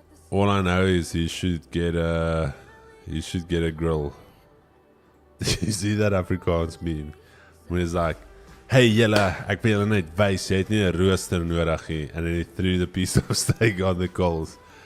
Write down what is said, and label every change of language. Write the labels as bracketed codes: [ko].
[en] All I know is he should get a grill. You see that Afrikaans meme when it's like, [af] Hey julle, ek wil julle net wys, jy het nie 'n rooster nodig nie. [en] And then he threw the piece of steak on the coals.